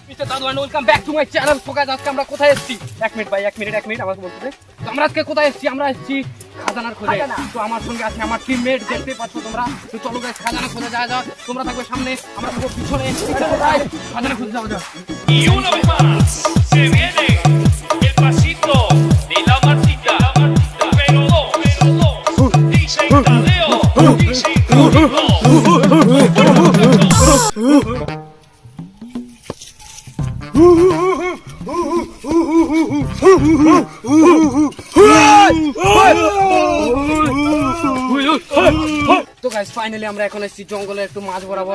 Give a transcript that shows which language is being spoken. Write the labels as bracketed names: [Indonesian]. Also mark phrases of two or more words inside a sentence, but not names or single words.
[English] Mister Dadu and welcome back to my channel. so guys [Bangla] আজকে আমরা কোথায় এসেছি? এক মিনিট আমাকে বলতে দে। তো আমরা আজকে কোথায় এসেছি? আমরা এসেছি খাজানার খোঁজে। তো আমার সঙ্গে আছে আমার টিমমেট, দেখতে পাচ্ছ তোমরা। তো চলো গাইস খাজানা খোঁজে যাওয়া যাক। তোমরা থাকবে সামনে, আমরা থাকবো পিছনে। খাজানা খুঁজে যাওয়া যাক। [Spanish] Y una vez más se viene el pasito de la Martita, pero dos, DJ Tadeo, DJ Código. [Bangla] তো [English] guys finally [Bangla] আমরা এখন এসেছি জঙ্গলের একটু মাঝ বরাবর।